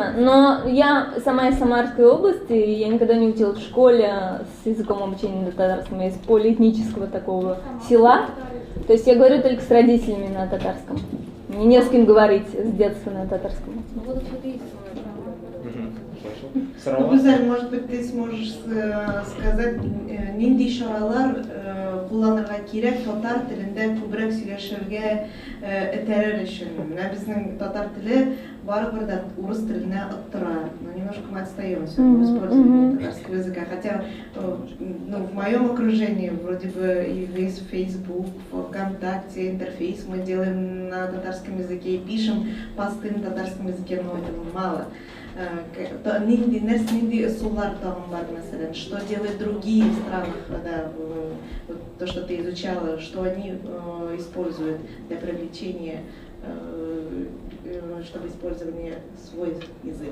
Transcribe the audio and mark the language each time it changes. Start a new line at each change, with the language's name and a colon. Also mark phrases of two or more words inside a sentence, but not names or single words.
Russian: Но я сама из Самарской области, и я никогда не учила в школе с языком обучения на татарском. Я из полиэтнического такого села. То есть я говорю только с родителями на татарском. мне не с кем говорить с детства на татарском. Гузаль, может быть, ты сможешь сказать,
Tatar: нинди шаралар кулланырга кирәк татар телендә күбрәк сөйләшергә этәрер өчен. Менә безнең татар теле барыбер да урыс теленә оттыра.
Russian: Но немножко мы отстаем в использовании татарского языка. Хотя в моем окружении вроде бы и весь Facebook, ВКонтакте, интерфейс мы делаем на татарском языке и пишем посты на татарском языке, но этого мало. Что делают другие страны, то, что ты изучала, что они используют для привлечения, чтобы использовали свой язык?